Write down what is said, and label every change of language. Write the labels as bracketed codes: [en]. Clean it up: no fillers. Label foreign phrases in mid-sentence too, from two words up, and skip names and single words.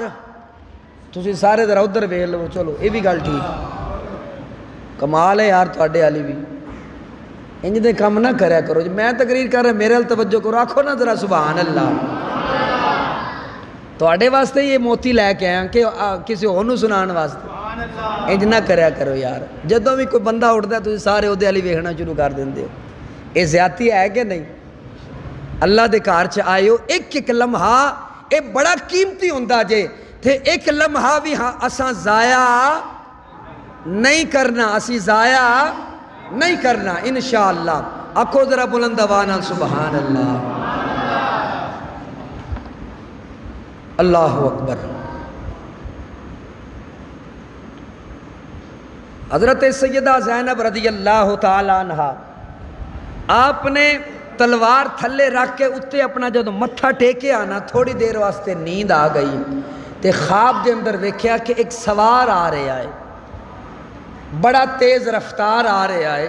[pa] تسی سارے ذرا ادھر ویکھ لو. چلو یہ بھی گل ٹھیک کمال ہے یار تواڈے والی بھی. انج دے کام نہ کریا کرو جی. میں تقریر کر رہا میرے ال توجہ کرو. آکھو نا ذرا [ar] سبحان اللہ. [pa] تواڈے واسطے یہ موتی لے کے آیا کہ کسی اور نوں سنان واسطے. انج نہ کریا کرو یار. جدوں بھی کوئی بندہ اٹھدا ہے تسی سارے اودے والی ویکھنا شروع کر دیندے ہو. یہ زیادتی ہے کہ نہیں؟ اللہ دے گھر چ آئے ہو. ایک ایک لمحہ یہ بڑا قیمتی ہوندا جے تے ایک لمحہ بھی ہاں اساں ضائع نہیں کرنا. اسی ضائع نہیں کرنا انشاءاللہ. آکھو ذرا بلند آواز نال [ar] سبحان اللہ. اللہ اکبر. [pa] حضرت سیدہ زینب [ar] رضی اللہ تعالی عنہ [pa] آپ نے تلوار تھلے رکھ کے اتنے اپنا جدو متھا ٹیکے آنا تھوڑی دیر واسطے نیند آ گئی تے خواب دے اندر ویکھیا کہ ایک سوار آ رہا ہے بڑا تیز رفتار آ رہا ہے.